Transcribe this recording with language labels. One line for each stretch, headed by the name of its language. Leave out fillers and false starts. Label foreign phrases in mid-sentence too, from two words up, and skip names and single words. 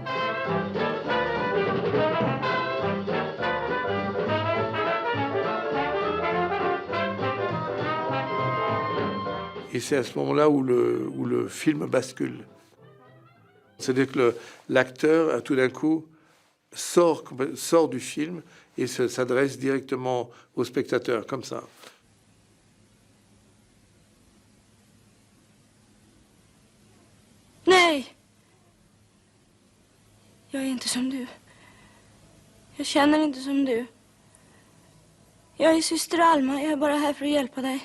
French: Et c'est à ce moment-là où le film bascule. C'est-à-dire que l'acteur, tout d'un coup, sort du film et s'adresse directement au spectateur, comme ça.
Swedish: Nej! Jag är inte som du. Jag känner inte som du. Jag är syster Alma, jag är bara här för att hjälpa dig.